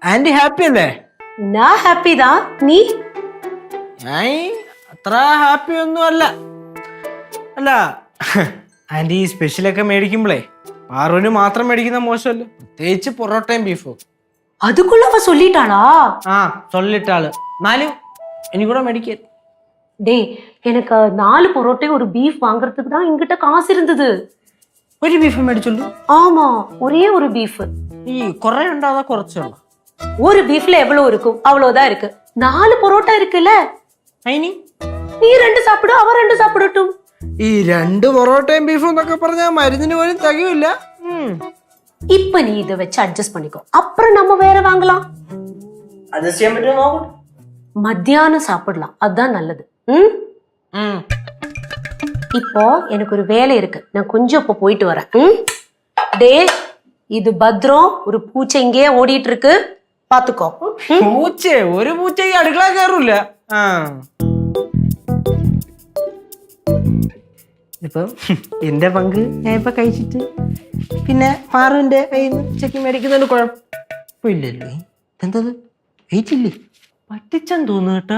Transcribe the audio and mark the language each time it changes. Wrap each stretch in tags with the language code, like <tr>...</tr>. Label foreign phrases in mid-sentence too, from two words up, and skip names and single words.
<ml>ആന്റി ഹാപ്പി അല്ലേ? ഞാൻ ഹാപ്പി താ. നീ? ഞാൻ അത്ര ഹാപ്പി ഒന്നും അല്ല. അല്ല ആന്റി സ്പെഷ്യലൊക്കെ മേടിക്കുമ്പോഴേ പാറുവിന് മാത്രം മേടിക്കുന്ന മോശമല്ല, പ്രത്യേകിച്ച് പൊറോട്ടയും ബീഫും.</ml> <ta>அதுக்குள்ள அவ சொல்லிட்டாளா?</ta> <ml>ആ ചൊല്ലിട്ടാള്. എന്നാലും എനിക്കൂടെ മേടിക്കാൻ.</ml> <ta>டேய், எனக்கு 4 பரோட்டையும் ஒரு பீஃப் வாங்குறதுக்கு தான் என்கிட்ட காசு இருந்தது.</ta> <ml>ഒരു ബീഫ് മേടിച്ചുള്ളൂ?</ml> <ta>ஆமா, ஒரே ஒரு பீஃப்.</ta> <ml>ഈ കുറെ ഉണ്ടോ അതോ കുറച്ചുള്ളൂ?</ml> <ta>ஒரு பீஃப்ல எவ்வளவு இருக்கும் அவ்வளவுதான் இருக்கு. 4 பரோட்டா இருக்குல்ல,</ta> <ml>അതിന്</ml> <ta>நீ 2 சாப்பிடு, அவ 2 சாப்பிடட்டும்.</ta> <ml>ഈ 2 പൊറോട്ടയും ബീഫും എന്നൊക്കെ പറഞ്ഞാൽ മരുന്നിന് പോലും തികയില്ല.</ml> <ta>இப்ப நீ இதை வச்சு அட்ஜஸ்ட் பண்ணிக்கோ, அப்புறம் நம்ம வேற வாங்கலாம்.</ta> <ml>അഡ്ജസ്റ്റ് ചെയ്യാൻ പറ്റുമോ നോക്കട്ടെ.</ml> <ta>மத்தியானம் சாப்பிடலாம், அதுதான் நல்லது. இப்போ எனக்கு ஒரு வேலை இருக்கு, நான் கொஞ்சம் இப்ப போயிட்டு வரேன். டே, இது பத்ரம், ஒரு பூச்சை இங்கேயே ஓடிட்டு இருக்கு, பாத்துக்கோ.</ta> <ml>പൂച്ച? ഒരു പൂച്ച ഈ അടുക്കള കയറൂല. ഇപ്പം എന്റെ പങ്ക് ഞാൻ ഇപ്പൊ കഴിച്ചിട്ട് പിന്നെ പാറുവിന്റെ കയ്യിൽ നിന്ന് ഉച്ചയ്ക്ക് മേടിക്കുന്നതുകൊണ്ട് കുഴപ്പമില്ലല്ലോ. എന്തത് വെയിറ്റില്ലേ? പറ്റിച്ചെന്ന് തോന്നുന്നു കേട്ടാ.</ml>